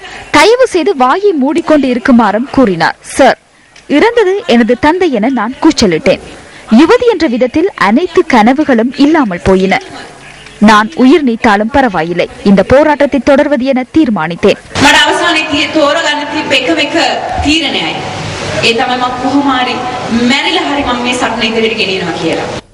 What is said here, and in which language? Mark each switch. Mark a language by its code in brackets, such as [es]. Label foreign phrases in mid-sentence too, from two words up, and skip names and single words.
[ta] தயவு செய்து வாயை மூடிக்கொண்டு இருக்குமாறும் கூறினார். சார், இறந்தது எனது தந்தை என நான் கூச்சலிட்டேன். யுவதி என்ற விதத்தில் அனைத்து கனவுகளும் இல்லாமல் போயின. நான் உயிர் நீத்தாலும் பரவாயில்லை, இந்த போராட்டத்தை தொடர்வது என தீர்மானித்தேன். [si] ඒ තමයි මම කොහොම හරි මැරිලා හරි මම මේ සටන ඉදිරියට ගෙනියනවා කියලා.